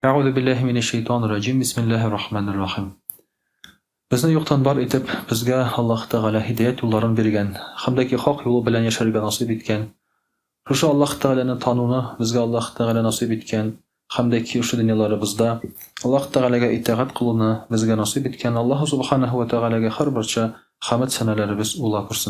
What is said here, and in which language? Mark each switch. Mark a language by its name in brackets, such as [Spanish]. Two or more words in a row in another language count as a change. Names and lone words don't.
[Arabic] أعوذ بالله من الشيطان الرجيم. بسم الله الرحمن الرحيم. [Tatar] Безне юктан бар итеп, безгә Аллаһ Тәгалә һидаят юлларын биргән, һәм дә ки хак юл белән яшәргә насыйп иткән. Шушы Аллаһ Тәгаләне тануны безгә Аллаһ Тәгалә насыйп иткән, һәм дә ки шушы дөньяларыбызда Аллаһ Тәгаләгә итәгать кылуны безгә насыйп иткән Аллаһ [Arabic] سبحانه و [Tatar] Тәгаләгә һәрберчә хәмд сәнәләребез ула күрсен.